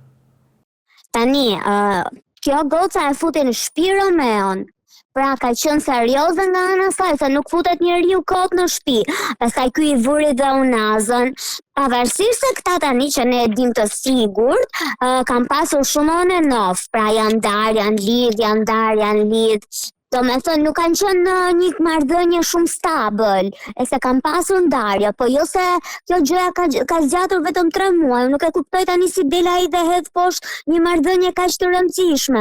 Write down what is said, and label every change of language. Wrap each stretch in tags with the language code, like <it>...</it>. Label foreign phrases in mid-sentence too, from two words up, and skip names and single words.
<sq>Tani, kjo goca e futi në shtëpi Romeon. Pra ka qenë serioze nga ana saj, se nuk futet njeriu kot në shtëpi. Pastaj ky i vuri dhe unazën. Pavarësisht se këta tani që ne e dim të sigurt, kanë pasur shumë</sq> <en>on and off.</en> <sq>Pra janë darë, janë lidh. Domethënë nuk kanë qenë një marrëdhënie shumë stabil, e se kanë pasur ndarje, po jo se kjo gjëja ka zgjatur vetëm 3 muaj. Nuk e kuptoj tani si del ai dhe hedh poshtë një marrëdhënie kaq të rëndësishme.</sq>